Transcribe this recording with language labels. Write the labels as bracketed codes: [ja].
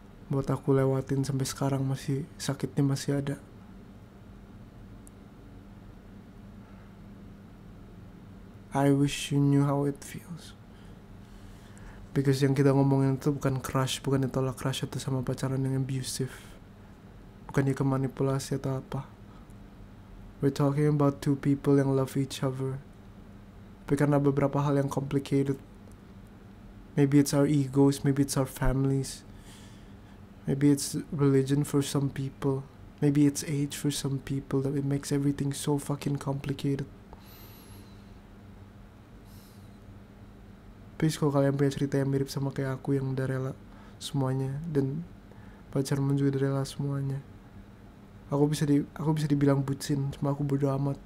[id] Buat aku lewatin sampai sekarang masih sakitnya masih ada. [en] I wish you knew how it feels. [id] Because yang kita ngomongin itu bukan crush, bukan ditolak crush atau sama pacaran yang abusive, bukan dia kemanipulasi atau apa. [en] We're talking about two people yang love each other. [id] Tapi karena beberapa hal yang [en] complicated, maybe it's our egos, maybe it's our families, maybe it's religion for some people, maybe it's age for some people, that it makes everything so fucking complicated. [id] Please kalau kalian punya cerita yang mirip sama kayak aku yang udah rela semuanya, dan pacarmu juga udah rela semuanya, aku bisa dibilang bucin, cuma aku bodo amat.